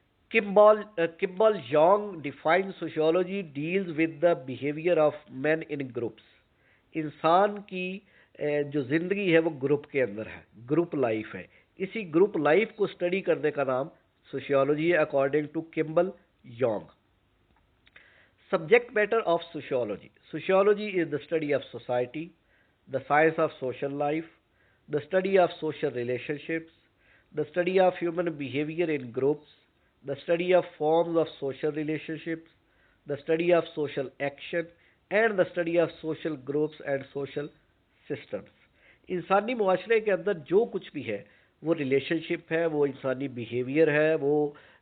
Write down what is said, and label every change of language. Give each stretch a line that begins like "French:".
English: Kimball Young define sociology deals with the behaviour of man in groups.
Hindi: इंसान की जो जिंदगी है वो ग्रुप के अंदर है, ग्रुप लाइफ है. इसी ग्रुप लाइफ को स्टडी करने का नाम सोशियोलॉजी है
English: according to
Hindi: Kimbal Yong.
English: Subject matter of sociology. Sociology is the study of society, the science of social life, the study of social relationships, the study of human behavior in groups, the study of forms of social relationships, the study of social action, and the study of social groups and social systems.
Hindi: इंसानी मुआशरे के अंदर जो कुछ भी है वो relationship है, वो इंसानी बिहेवियर है, वो